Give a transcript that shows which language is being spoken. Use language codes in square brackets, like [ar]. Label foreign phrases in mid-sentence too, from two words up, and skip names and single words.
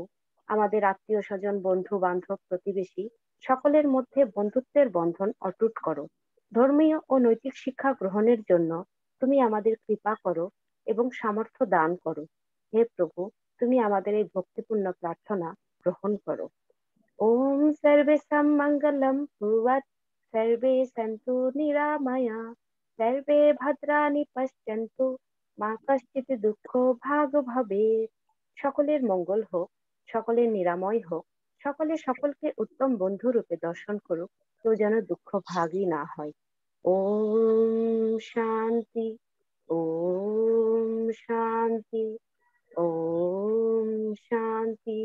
[bn] আমাদের আত্মীয় স্বজন বন্ধু বান্ধব প্রতিবেশী সকলের মধ্যে বন্ধুত্বের বন্ধন অটুট করো। ধর্মীয় ও নৈতিক শিক্ষা গ্রহণের জন্য তুমি আমাদের কৃপা করো এবং সামর্থ্য দান করো। হে প্রভু, তুমি আমাদের এই ভক্তিপূর্ণ প্রার্থনা গ্রহণ করো। [sa] ওম সর্বেষাং মঙ্গলম ভুয়াৎ সর্বে সন্তু নিরাময়া সর্বে ভদ্রাণি পশ্যন্তু মা কশ্চিৎ দুঃখ ভাগ ভবেৎ। [bn] সকলের মঙ্গল হোক, সকলের নিরাময় হোক, সকলে সকলকে উত্তম বন্ধু রূপে দর্শন করুক, কেউ যেন দুঃখ ভাগই না হয়। [sa] ওম শান্তি, ওম শান্তি, ওম শান্তি।